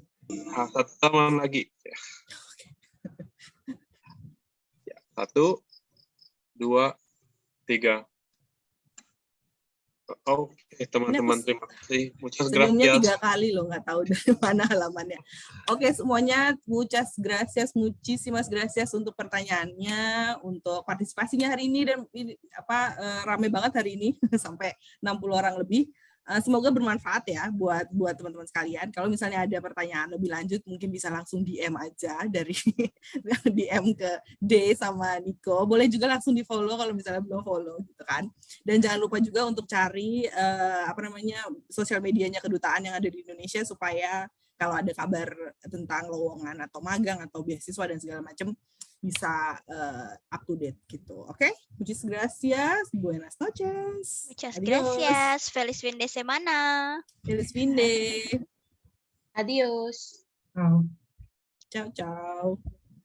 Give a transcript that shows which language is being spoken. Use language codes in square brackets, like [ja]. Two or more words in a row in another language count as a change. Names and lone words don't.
[id] 1 halaman lagi. Ya. 1, 2, 3. Oke, teman-teman, terima kasih. [es] Muchas [id] Sebelumnya [es] gracias. [id] 3 kali loh, nggak tahu dari mana halamannya. Oke, semuanya [es] muchas gracias, muchísimas gracias [id] untuk pertanyaannya, untuk partisipasinya hari ini dan rame banget hari ini sampai 60 orang lebih. Semoga bermanfaat ya buat teman-teman sekalian. Kalau misalnya ada pertanyaan lebih lanjut, mungkin bisa langsung DM aja dari DM ke D sama Niko. Boleh juga langsung di follow kalau misalnya belum follow gitu kan. Dan jangan lupa juga untuk cari sosial medianya kedutaan yang ada di Indonesia supaya kalau ada kabar tentang lowongan atau magang atau beasiswa dan segala macam bisa [en] up to date [id] gitu. Oke? [es] Muchas gracias. Buenas noches. Muchas Adios. gracias. Feliz fin de semana. Feliz fin de. Adiós. [it] Ciao, ciao.